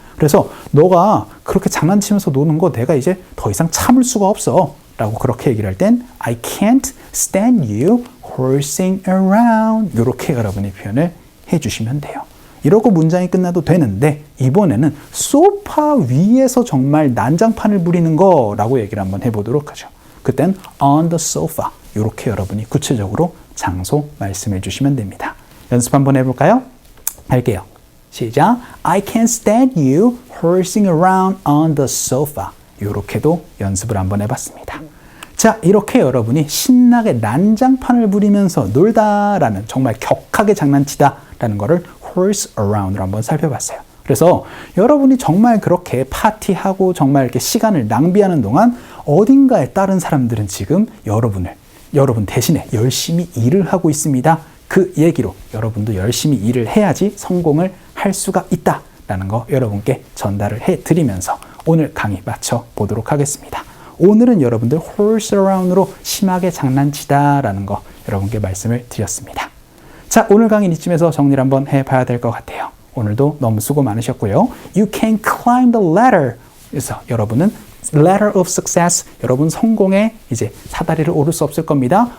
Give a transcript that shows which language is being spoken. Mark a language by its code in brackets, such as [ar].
[ko] 그래서 너가 그렇게 장난치면서 노는 거 내가 이제 더 이상 참을 수가 없어 라고 그렇게 얘기를 할 땐 [en] I can't stand you horsing around [ko] 이렇게 여러분이 표현을 해주시면 돼요. 이러고 문장이 끝나도 되는데 이번에는 소파 위에서 정말 난장판을 부리는 거라고 얘기를 한번 해보도록 하죠. 그땐 [en] on the sofa [ko] 이렇게 여러분이 구체적으로 장소 말씀해 주시면 됩니다. 연습 한번 해볼까요? 할게요. 시작. [en] I can't stand you horsing around on the sofa. [ko] 이렇게도 연습을 한번 해봤습니다. 자, 이렇게 여러분이 신나게 난장판을 부리면서 놀다라는 정말 격하게 장난치다라는 거를 horse around으로 한번 살펴봤어요. 그래서 여러분이 정말 그렇게 파티하고 정말 이렇게 시간을 낭비하는 동안 어딘가에 다른 사람들은 지금 여러분 대신에 열심히 일을 하고 있습니다. 그 얘기로 여러분도 열심히 일을 해야지 성공을 할 수가 있다라는 거 여러분께 전달을 해드리면서 오늘 강의 마쳐 보도록 하겠습니다. 오늘은 여러분들 horse around으로 심하게 장난치다라는 거 여러분께 말씀을 드렸습니다. 자, 오늘 강의는 이쯤에서 정리를 한번 해봐야 될 것 같아요. 오늘도 너무 수고 많으셨고요. [en] You can climb the ladder. [ko] 그래서 여러분은 [en] ladder of success. [ko] 여러분 성공의 이제 사다리를 오를 수 없을 겁니다.